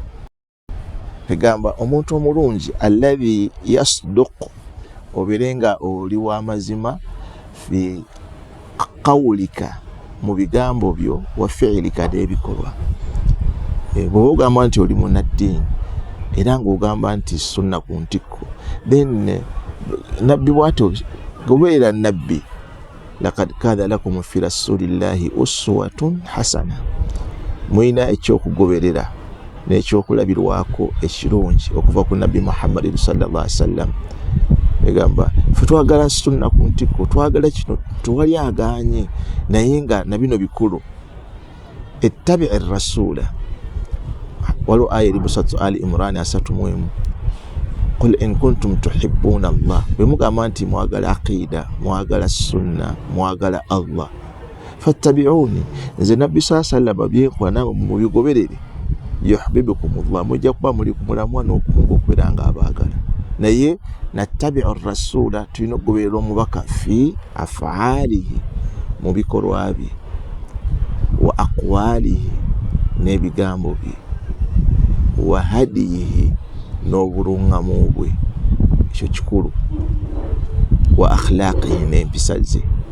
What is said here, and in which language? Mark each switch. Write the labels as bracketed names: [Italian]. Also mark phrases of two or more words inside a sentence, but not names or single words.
[Ganda] Egamba omuntu omulungi [Arabic] الذي يصدق [Ganda] obeere nga oli w'amazima [Arabic] في قولك [Ganda] mu bigambo byo [Arabic] وفعلك [Ganda] n'ebikolwa. Bw'oba ogamba nti oli munnaddiini era ng'ogamba nti sunna ku ntikko then nabbi bw'atyo gobeera nabbi [Arabic] لقد كان لكم في رسول الله أسوة حسنة. [Ganda] Mulina ekyokugoberera n'ekyokulabirwako ekirungi okuva ku nabbi Muhammad [Arabic] صلى الله عليه وسلم. [Ganda] Egamba ffe twagala sunna ku ntikko twagala kino tewali agaanye naye nga na bino bikulu. Ettabi rasula waliwo aya eri mu suratu Ali Imran 31 [Arabic] قل إن كنتم تحبون الله [Ganda] bwe mugamba nti mwagala aqida mwagala sunna mwagala Allah fattabi'uni nze nabbi [Arabic] صلى الله عليه وسلم [Ganda] byenkola nawe mubigoberere yuhibbukumullah mujja kuba muli kumulamwa n'okumunga okubeera nga abaagala. Naye [Arabic] اتباع الرسول [Ganda] tulina okugoberera omubaka [Arabic] في أفعاله [Ganda] mu bikolwa bye [Arabic] وأقواله [Ganda] n'ebigambo bye [Arabic] وهديه [Ganda] n'obulungamu bwe ekyo kikulu [Arabic] وأخلاقه [Ganda] n'empisa ze.